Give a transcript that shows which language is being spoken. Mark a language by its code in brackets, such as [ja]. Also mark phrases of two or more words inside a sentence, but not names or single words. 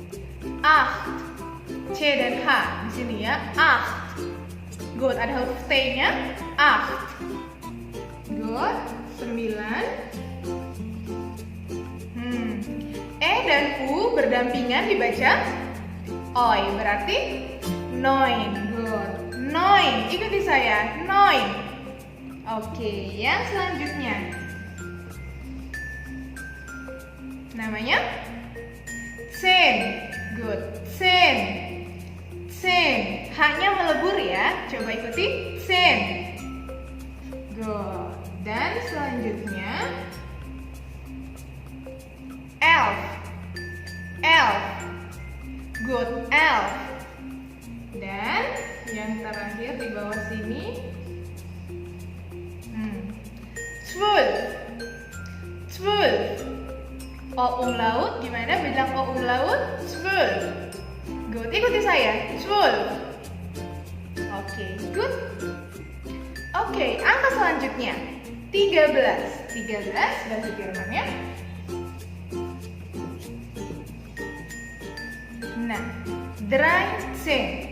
[id] C dan H di sini ya. 8. Good. Ada huruf T-nya. [en] 8. Good. 9. [id] E dan U berdampingan dibaca Oi, berarti neun. [de] Good. Neun. [id] Ikuti saya. Neun. Oke, yang selanjutnya namanya zehn. [de] Good. Zehn. Zehn. [id] H-nya melebur ya. Coba ikuti. Zehn. Good. Dan selanjutnya elf. [de] Elf. Good. Elf. [id] Dan yang terakhir di bawah sini zwölf. [de] Zwölf. O umlaut. [id] Gimana bilang O umlaut? Zwölf. Good. Ikuti saya. Zwölf. Oke, good. Oke, angka selanjutnya 13. 13 bahasa Jermannya. Nah, 13.